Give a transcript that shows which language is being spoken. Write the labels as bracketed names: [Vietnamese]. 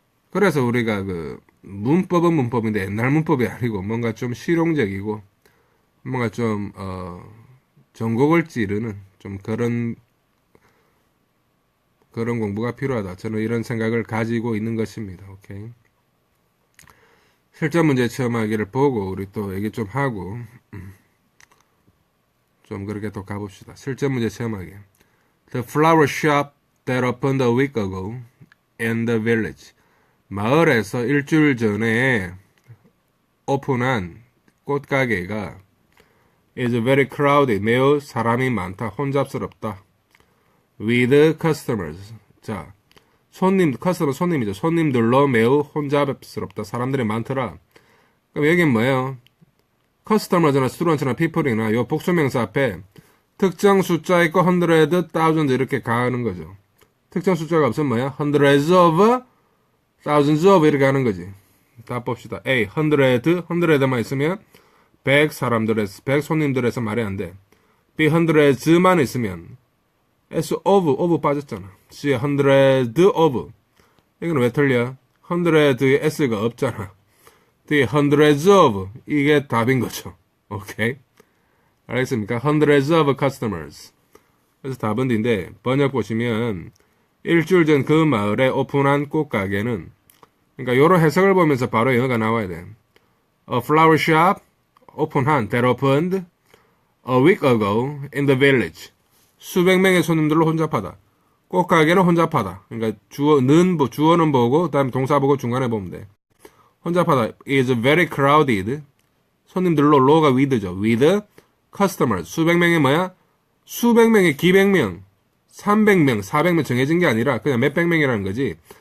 [Korean] 그래서 우리가 문법은 문법인데 옛날 문법이 아니고 뭔가 좀 실용적이고 뭔가 좀 전곡을 찌르는 좀 그런 공부가 필요하다. 저는 이런 생각을 가지고 있는 것입니다. 오케이. 실전 문제 체험하기를 보고 우리 또 얘기 좀 하고 좀 그렇게 또 가봅시다. 실전 문제 체험하기. [English] The flower shop that opened a week ago in the village. [Korean] 마을에서 일주일 전에 오픈한 꽃가게가 [English] is very crowded. [Korean] 매우 사람이 많다. 혼잡스럽다. [English] with customers. [Korean] 자, 커스터머 손님이죠. 손님들로 매우 혼잡스럽다. 사람들이 많더라. 그럼 여긴 뭐예요? 커스터머나 스튜던트나 people이나 요 복수명사 앞에 특정 숫자 있고 hundred, thousand 이렇게 가는 거죠. 특정 숫자가 없으면 뭐야? [English] hundreds of, thousands of [Korean] 이렇게 하는 거지. 다 봅시다. A, hundred만 있으면 100 사람들에서 100 손님들에서 말이 안 돼. B, hundreds만 있으면 S, of 빠졌잖아. C, hundred of. 이건 왜 틀려? hundred에 S가 없잖아. D, hundreds of. 이게 답인 거죠. 오케이? 알겠습니까? [English] hundreds of customers. [Korean] 그래서 답은 D인데, 번역 보시면, 일주일 전 그 마을에 오픈한 꽃가게는, 그러니까 요런 해석을 보면서 바로 영어가 나와야 돼. [English] A flower shop, 오픈한, that opened a week ago in the village. [Korean] 수백 명의 손님들로 혼잡하다. 꽃가게는 혼잡하다. 그러니까 주어는 보고, 그 다음에 동사 보고 중간에 보면 돼. 혼잡하다. [English] is very crowded. [Korean] 손님들로, 로가 with죠. [English] with customers. [Korean] 수백 명이 뭐야? 수백 명의 기백 명, 300명, 400명 정해진 게 아니라 그냥 몇백 명이라는 거지.